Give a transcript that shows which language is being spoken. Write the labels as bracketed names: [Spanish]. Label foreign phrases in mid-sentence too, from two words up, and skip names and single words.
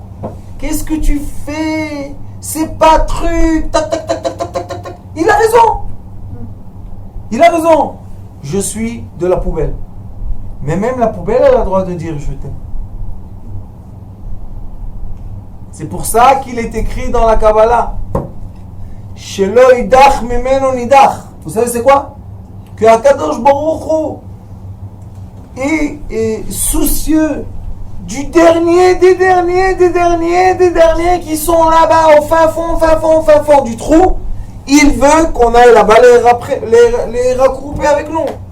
[French] Qu'est-ce que tu fais? C'est pas truc. Tac, tac, tac, tac, tac, tac, tac, tac. Il a raison. Il a raison. Je suis de la poubelle. Mais même la poubelle, elle a le droit de dire je t'aime. C'est pour ça qu'il est écrit dans la Kabbalah. [Hebrew] שלא ידח ממנו נדח. [French] Vous savez c'est quoi? Que [Hebrew] הקדוש ברוך הוא [French] est soucieux du dernier, des derniers qui sont là-bas au fin fond du trou. Il veut qu'on aille là-bas les regrouper avec nous.